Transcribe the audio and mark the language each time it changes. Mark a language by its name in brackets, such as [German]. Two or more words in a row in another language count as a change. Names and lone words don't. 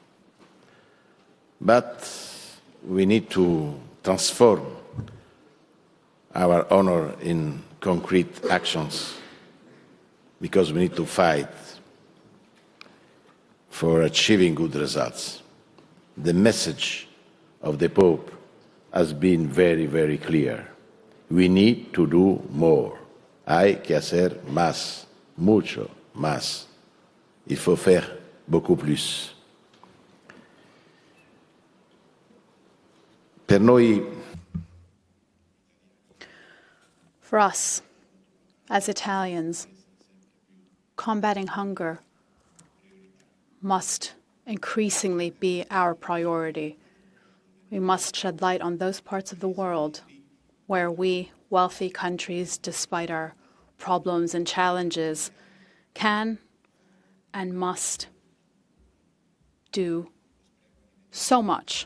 [English] But we need to transform our honor in concrete actions, because we need to fight for achieving good results. The message of the Pope has been very, very clear. We need to do more. [Spanish] Hay que hacer más, mucho más. [French] Il faut faire beaucoup plus. [Italian] Per noi, [English] for us, as Italians, combating hunger must increasingly be our priority. We must shed light on those parts of the world where we, wealthy countries, despite our problems and challenges, can and must do so much.